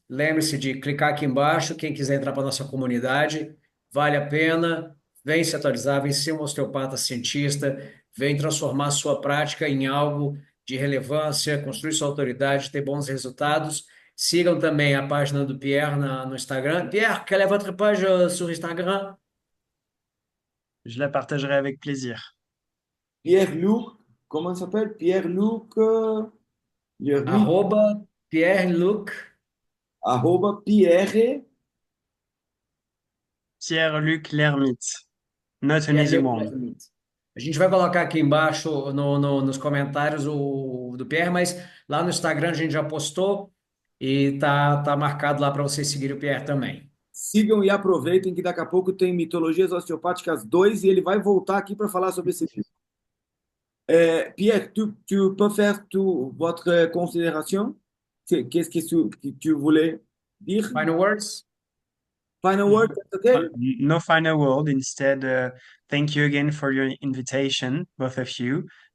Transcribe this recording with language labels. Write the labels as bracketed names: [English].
[Portuguese] Lembre-se de clicar aqui embaixo. Quem quiser entrar para nossa comunidade, vale a pena. Vem se atualizar, vem ser um osteopata cientista, vem transformar a sua prática em algo de relevância, construir sua autoridade, ter bons resultados. Sigam também a página do Pierre no Instagram. [French] Pierre, quelle est votre page sur Instagram? Je la partagerai avec plaisir. Pierre-Luc, comment ça s'appelle? Pierre-Luc, Lermite, [Portuguese] Arroba Pierre-Luc, arroba Pierre. [English] Pierre-Luc Lermite. Not an easy Pierre-Luc. one. [Portuguese] A gente vai colocar aqui embaixo nos comentários o do Pierre, mas lá no Instagram a gente já postou e tá marcado lá para vocês seguirem o Pierre também. Sigam e aproveitem que daqui a pouco tem Mitologias Osteopáticas 2 e ele vai voltar aqui para falar sobre esse livro. [French] Pierre, tu peux faire votre considération? Qu'est-ce que tu voulais dire? [English] Final words? Final word, that's okay? No final word. Instead, thank you again for your invitation, both of you.